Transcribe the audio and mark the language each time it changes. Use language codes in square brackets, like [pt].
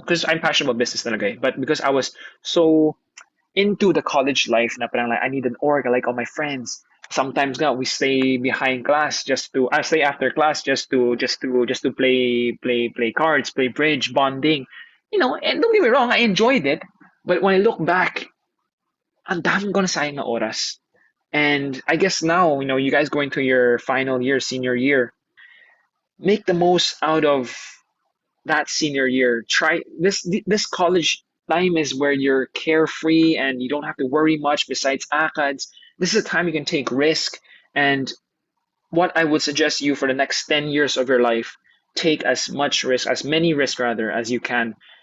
[en] Because I'm passionate about business talaga eh. But because I was so into the college life na parang like I need an org, I like all my friends. Sometimes nga we stay behind class just to I stay after class just to play cards, play bridge, bonding. And don't get me wrong, I enjoyed it. But when I look back, [tl] ang daming ko na sayang na oras. [en] And I guess now, you guys going to your final year, senior year, make the most out of that senior year. Try this college time is where you're carefree and you don't have to worry much besides ACADS. This is a time you can take risk. And what I would suggest you for the next 10 years of your life, take as much risk, as many risks rather, as you can.